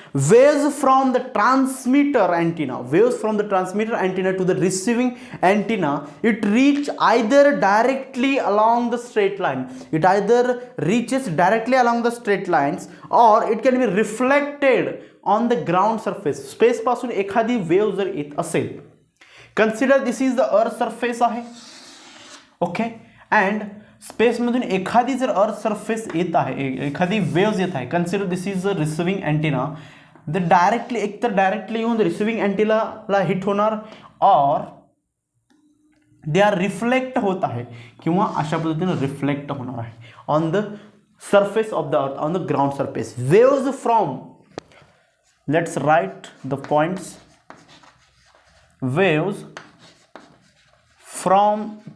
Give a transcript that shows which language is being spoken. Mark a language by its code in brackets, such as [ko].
[en] Waves from the transmitter antenna to the receiving antenna, it reach either directly along the straight line, it either reaches directly along the straight lines, or it can be reflected on the ground surface. [mr] Space पासून एखादी wave जर येत असेल, [en] consider this is the earth surface [mr] आहे, okay, and space मधून एखादी जर earth surface येत आहे, एखादी वेव्स येत आहे, [en] consider this is a receiving antenna, [mr] the directly एकतर डायरेक्टली येऊन रिसिविंग अँटेनाला हिट होणार, और दे आर रिफ्लेक्ट होत आहे, किंवा अशा पद्धतीने रिफ्लेक्ट होणार आहे [en] On the surface of the earth, on the ground surface. Waves from, let's write the points, waves from